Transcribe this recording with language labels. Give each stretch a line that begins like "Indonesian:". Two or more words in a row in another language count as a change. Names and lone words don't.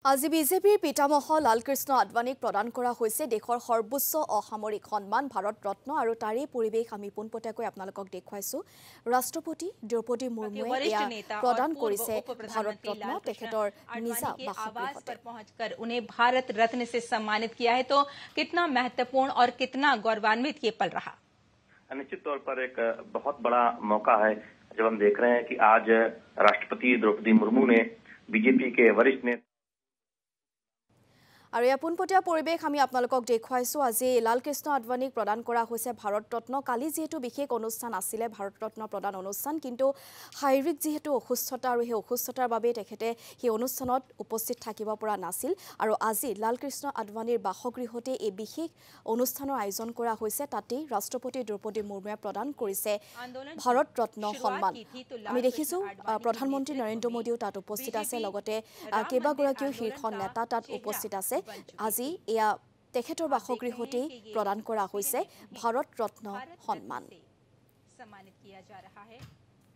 Assamese: আজি বিজেপিৰ পিতামহ লালকৃষ্ণ আদৱানীক প্ৰদান কৰা হৈছে দেশৰ সৰ্বোচ্চ অসামৰিক সন্মান ভাৰত ৰত্ন আৰু তাৰে পৰিৱেশ আমি পোনপটীয়াকৈ আপোনালোকক দেখুৱাইছো ৰাষ্ট্ৰপতি দ্ৰৌপদী মুৰ্মুৱে প্ৰদান কৰিছে ভাৰত ৰত্ন তেখেতৰ নিজা বাসগৃহতে
Hindi: पहुंचकर उन्हें भारत रत्न से सम्मानित किया है तो कितना महत्वपूर्ण और कितना गौरवान्वित ये पल रहा। निश्चित तौर पर एक बहुत बड़ा मौका है जब हम देख रहे हैं कि आज राष्ट्रपति द्रौपदी मुर्मू ने बीजेपी के वरिष्ठ नेता
Assamese: আৰু এই পোনপটীয়া পৰিৱেশ আমি আপোনালোকক দেখুৱাইছো আজি লালকৃষ্ণ আদৱানীক প্ৰদান কৰা হৈছে ভাৰত ৰত্ন কালি যেহেতু বিশেষ অনুষ্ঠান আছিল ভাৰত ৰত্ন প্ৰদান অনুষ্ঠান কিন্তু শাৰীৰিক যেহেতু অসুস্থতা আৰু সেই অসুস্থতাৰ বাবে তেখেতে সেই অনুষ্ঠানত উপস্থিত থাকিব পৰা নাছিল আৰু আজি লালকৃষ্ণ আদৱানীৰ বাসগৃহতে এই বিশেষ অনুষ্ঠানৰ আয়োজন কৰা হৈছে তাতেই ৰাষ্ট্ৰপতি দ্ৰৌপদী মুৰ্মুৱে প্ৰদান কৰিছে ভাৰত ৰত্ন সন্মান আমি দেখিছো প্ৰধানমন্ত্ৰী নৰেন্দ্ৰ মোদীও তাত উপস্থিত আছে লগতে কেইবাগৰাকীও শীৰ্ষ নেতা তাত উপস্থিত আছে আজি এয়া তেখেতৰ বাসগৃহতে প্ৰদান কৰা হৈছে ভাৰত ৰত্ন সন্মান
Hindi: सम्मानित किया जा रहा है।